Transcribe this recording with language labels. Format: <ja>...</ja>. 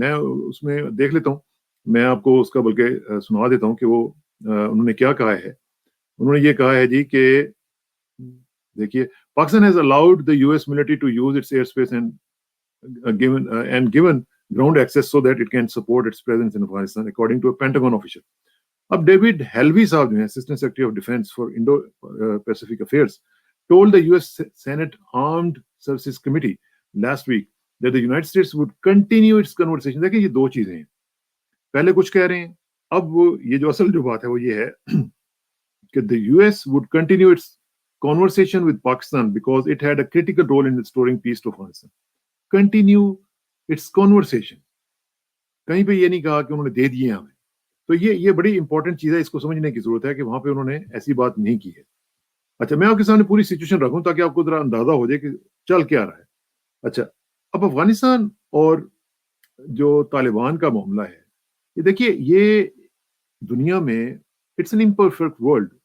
<hi>मैं उसमें देख लेता हूँ, मैं आपको उसका बल्कि सुना देता हूँ कि वो उन्होंने क्या कहा है. उन्होंने ये कहा है जी कि देखिए,</hi> <en>Pakistan has allowed the US military to use its air space and given ground access so that it can support its presence in Afghanistan, according to a Pentagon official.</en> <hi>अब डेविड हेल्वी साहब जो हैं</hi> <en>Assistant secretary of defence for Indo Pacific affairs told the US Senate Armed Services Committee last week that the United States would continue its conversation.</en> <hi>देखिए ये दो चीजें हैं, पहले कुछ कह रहे हैं, अब ये जो असल जो बात है वो ये है कि</hi> <en>the US would continue its conversation with Pakistan because it had a critical role in restoring peace to Afghanistan. Continue its conversation.</en> <hi>कहीं पे ये नहीं कहा कि उन्होंने दे दिए हमें. तो ये बड़ी इंपॉर्टेंट चीज है, इसको समझने की जरूरत है कि वहां पे उन्होंने ऐसी बात नहीं की है. अच्छा, मैं आपके सामने पूरी सिचुएशन रखूं ताकि आपको जरा अंदाजा हो जाए कि चल क्या रहा है. अच्छा, अब अफगानिस्तान और जो तालिबान का मामला है, ये देखिए, ये दुनिया में</hi> <en>It's an imperfect world.</en>